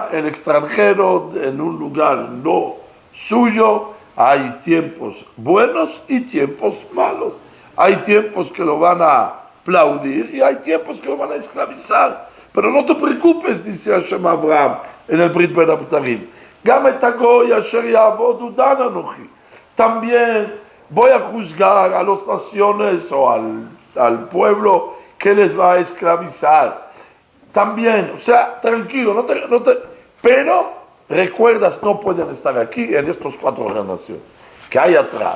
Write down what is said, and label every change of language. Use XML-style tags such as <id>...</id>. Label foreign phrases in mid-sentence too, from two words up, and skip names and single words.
<es>El extranjero en un lugar no suyo, hay tiempos buenos y tiempos malos. Hay tiempos que lo van a aplaudir y hay tiempos que lo van a esclavizar. Pero no te preocupes, dice Hashem a Abraham en el Brit Ben Abtarim.</es> <he>Gam et hagoy asher ya'avodu dan anochi.</he> <es>También voy a juzgar a las naciones o al pueblo que les va a esclavizar. También, o sea, tranquilo, pero recuerdas, no pueden estar aquí en estos 4 generaciones que hay atrás.</es>